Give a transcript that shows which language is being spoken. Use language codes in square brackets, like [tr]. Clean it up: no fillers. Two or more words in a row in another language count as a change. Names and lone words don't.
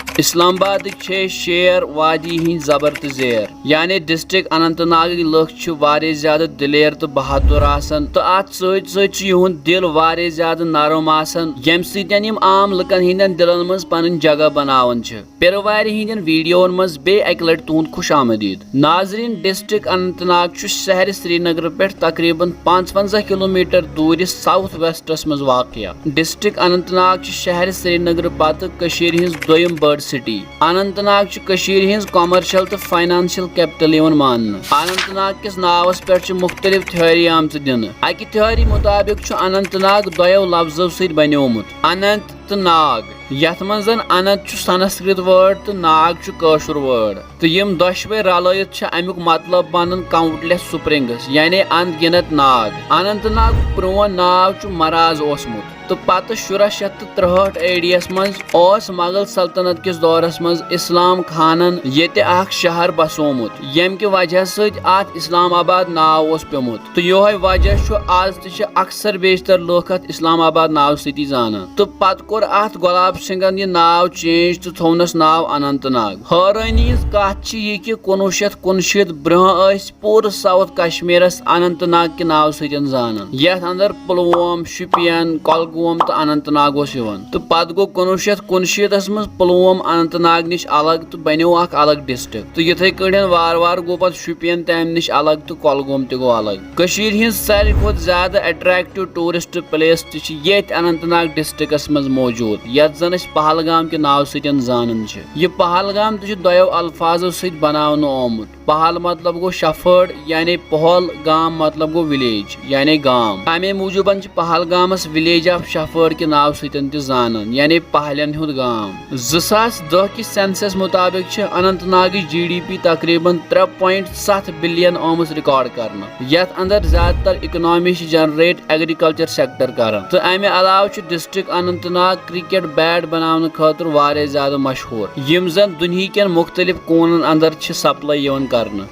[ks] इस्लामाबाद शेर वादी हिंद जबर तो जेर यानी डिस्ट्रिक्ट अनंतनाग लुक ज्यादा दिलेर तो बहादुर आसन तो अत सत दिल वारे ज्यादा नरम आसन यम सम आम लुकन हिंदन दिलन मज पन जगह बनावन पेरि वार हिंदन वीडियोन मज बे एक लट तुहद खुश आमदीद। नाजरीन डिस्ट्रिक्ट अनंतनाग शहर श्रीनगर पे तकरीबन 55 किलोमीटर दूर साउथ वेस्टस मज वाक़या। डिस्ट्रिक्ट अनंतनाग शहर श्रीनगर पत हिंज दोयम बड़ सिटी। अनंतनाग हिंज कॉमर्शियल तो [en] financial capital [ks] मान। अनंतनाग किस नावस पे मुख्तलिफ थ्योरी आम दिन। अकि थ्योरी मुताबिक अनंतनाग दोयो लफ्जों सत बन्योमुत अनंत तो नाग यथ मज अनंत संस्कृत वर्ड तो नाग कशुर वर्ड तो यम दशवे रलत अमुक मतलब बनन [en] countless springs [ks] यानी अनगिनत नाग। अनंतनाग प्रोन नाव मराज ओसमुत तो पत 1663 एडीएस मज मुगल सल्तनत किस दौरस मज इस्लाम खानन ये शहर बसोमुत यम कि वजह सत इस्लामाबाद नाव ओस पेमुत तो योह वजह आज तक अक्सर बेशतर लोग इस्लामाबाद नाव सती जाना तो पत कोर अत गुलाब सिंगन यह नाव चेंज तो थोनस नाव अनंतनाग। हैरानी कत यह कि 1959 ब्रह पूरे साउथ कश्मीरस अनंतनाग के नाव सतन जाना यथ अंदर पुलवाम शुपियन कलगोम तो अनंतनाग तो पत गो 1959 मज पुलवाम अनंतनाग निश अलग तो बनो अलग डिस्ट्रिक्ट तो इथे कड़न वार वार गो पे शुपियन तम निश अलग तो कलगोम तो गो अलग। हिंद सारे खुद ज्यादा [en] attractive tourist place [ks] ये अनंतनाग डिस्ट्रिक्टस मज मौजूद यथ जन पहलगाम के नाव सतन जानन यह पहलगाम तो दोयो अल्फाजों सत बनावनो आमुत। पहल मतलब गो शफर्ड यानी पहल गाम मतलब गो विलेज यानी गाम अमे मूजूबन पहलगामस [en] village of shepherd [ks] के नाव सतन जानन यानी पहलन हुद गाम। 2010 कि सेंसस मुताबिक अनंतनाग GDP तकरीबन 3.7 बिलियन आमस रिकॉर्ड करना यथ अंदर ज्यादातर इकोनॉमी जनरेट [en] agriculture sector [ks] कर तो अमे अलाव डिस्ट्रिक्ट अनंतनाग [en] cricket bat [ks] बनाने खतर वारे ज्यादा मशहूर यम जन दुनिया के मुख्तलिफ कोनन अंदर सप्लाई करना।